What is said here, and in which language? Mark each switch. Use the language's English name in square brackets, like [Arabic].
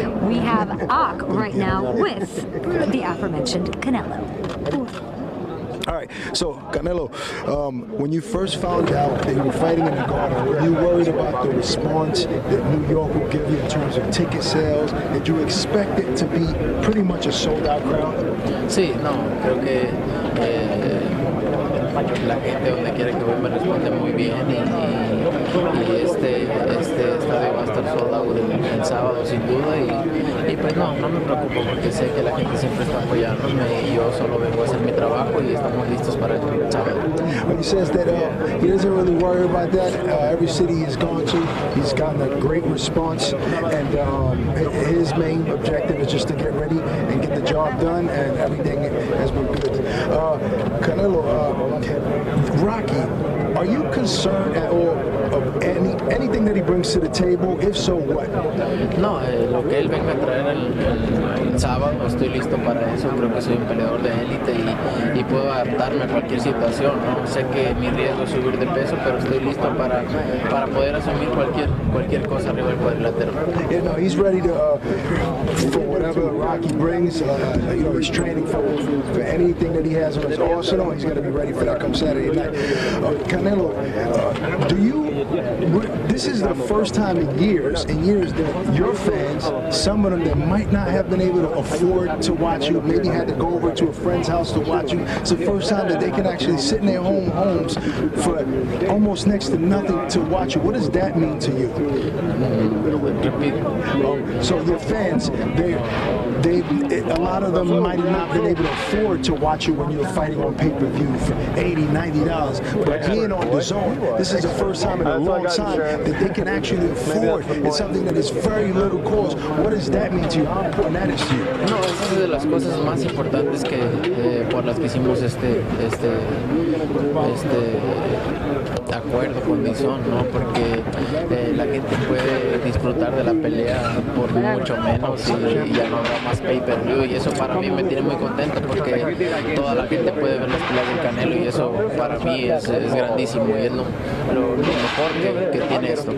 [English] We have Ak right now with the aforementioned Canelo. All right, so Canelo, when you first found out that you were fighting in the Garden, were you worried about the response that New York will give you in terms of ticket sales? Did you expect it to be pretty much a sold-out crowd? [Spanish] Sí, no, creo que la gente donde quiera que voy me responde muy bien y este estadio va a estar soldado el sábado sin duda y pues no me preocupo porque sé que la gente siempre está apoyándome y yo solo vengo a hacer mi trabajo y estamos listos para el sábado. [English] Well, he says that he doesn't really worry about that. Every city he's gone to, he's gotten a great response, and his main objective is just to get ready and get the job done, and everything has been good. Canelo, Rocky, are you concerned at all of anything that he brings to the table? If so, what? [Spanish] No, lo que él venga a traer el sábado, estoy listo para eso. Creo que soy un peleador de élite y puedo adaptarme a cualquier situación, ¿no? Sé que mi riesgo es subir de peso, pero estoy listo para poder asumir cualquier cosa arriba del cuadrilátero. [English] Yeah, no, he's ready to for whatever Rocky brings. You know, he's training for anything that he has on his arsenal. He's going to be ready for that come Saturday night. Canelo, this is the first time in years that your fans, some of them that might not have been able to afford to watch you, maybe had to go over to a friend's house to watch you. It's the first time that they can actually sit in their homes for almost next to nothing to watch you. What does that mean to you? So your fans, a lot of them might have not been able to afford to watch you when you were fighting on pay-per-view for $80, $90. But being on DAZN, this is the first time in a long time that they can actually afford. It's something that is very little cost. What does that mean to you? How important that is to you? [Spanish] No, esa es de las cosas más importantes que por las que hicimos este acuerdo con DAZN, ¿no? Porque la gente puede disfrutar de la pelea por mucho menos y ya no habrá más pay-per-view y eso para mí me tiene muy contento porque toda la gente puede ver las peleas del Canelo y eso para mí es grandísimo y es lo mejor que tiene esto.